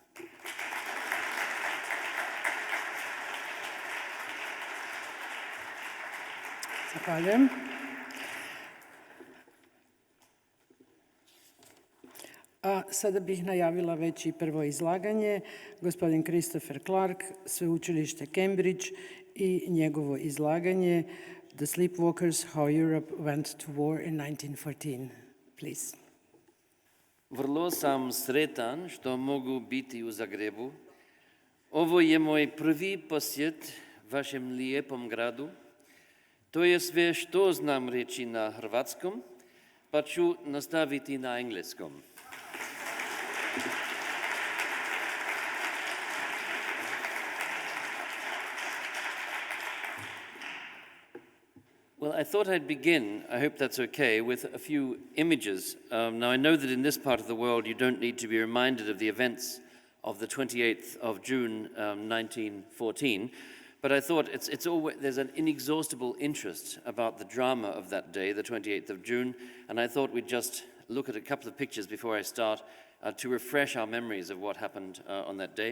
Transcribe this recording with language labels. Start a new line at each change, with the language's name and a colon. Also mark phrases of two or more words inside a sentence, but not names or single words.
Croatian: Zahvaljujem. A sada bih najavila već i prvo izlaganje. Gospodin Christopher Clark, Sveučilište Cambridge i njegovo izlaganje The Sleepwalkers, How Europe Went to War in 1914. Please. Vrlo sam sretan što mogu biti u Zagrebu. Ovo je moj prvi posjet vašem lijepom gradu. To je sve što znam reći na hrvatskom, pa ću nastaviti na engleskom.
English: Well, I thought I'd begin, I hope that's okay, with a few images. Now, I know that in this part of the world you don't need to be reminded of the events of the 28th of June 1914, but I thought there's an inexhaustible interest about the drama of that day, the 28th of June, and I thought we'd just look at a couple of pictures before I start to refresh our memories of what happened on that day.